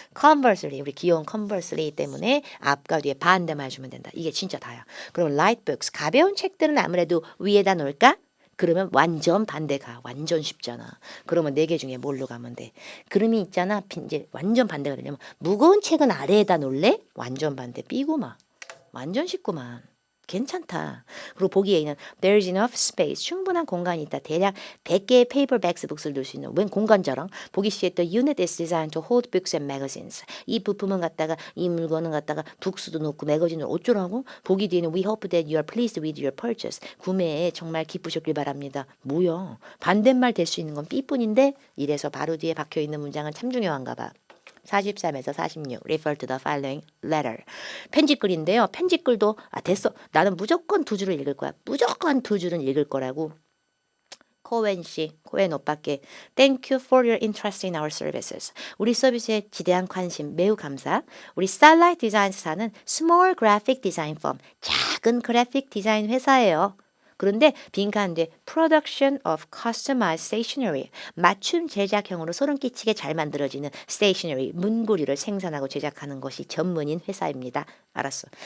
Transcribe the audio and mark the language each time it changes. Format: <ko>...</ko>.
<ko>conversely, 우리 귀여운 conversely 때문에 앞과 뒤에 반대만 해주면 된다. 이게 진짜 다야. 그럼</ko> <en>light books,</en> <ko>가벼운 책들은 아무래도 위에다 놓을까? 그러면 완전 반대가 완전 쉽잖아. 그러면 네 개 중에 뭘로 가면 돼? 그림이 있잖아. 이제 완전 반대가 되려면 무거운 책은 아래에다 놓을래? 완전 반대. B구만. 완전 쉽구만. 괜찮다. 그리고 보기 A는</ko> <en>There's enough space.</en> <ko>충분한 공간이 있다. 대략 100개의 paperbacks 북스를 넣을 수 있는 웬 공간 자랑. 보기 C에</ko> <en>The unit is designed to hold books and magazines.</en> <ko>이 부품은 갖다가 이 물건은 갖다가 북스도 놓고 매거진을 어쩌라고? 보기 D는</ko> <en>We hope that you are pleased with your purchase.</en> <ko>구매에 정말 기쁘셨길 바랍니다. 뭐야? 반대말 될 수 있는 건 B뿐인데 이래서 바로 뒤에 박혀있는 문장은 참 중요한가 봐. 43에서</ko> <en>46 refer to the following letter.</en> <ko>편집글인데요. 편집글도 됐어. 나는 무조건 두 줄을 읽을 거야. 무조건 두 줄은 읽을 거라고. 코엔 씨, 코엔 오빠께</ko> <en>Thank you for your interest in our services.</en> <ko>우리 서비스에 지대한 관심 매우 감사. 우리 Starlight Designs사는</ko> <en>Small Graphic Design Firm,</en> <ko>작은 그래픽 디자인 회사예요. 그런데 빈칸 뒤에</ko> <en>Production of Customized Stationery,</en> <ko>맞춤 제작형으로 소름 끼치게 잘 만들어지는 stationery, 문고리를 생산하고 제작하는 것이 전문인 회사입니다. 알았어.</ko>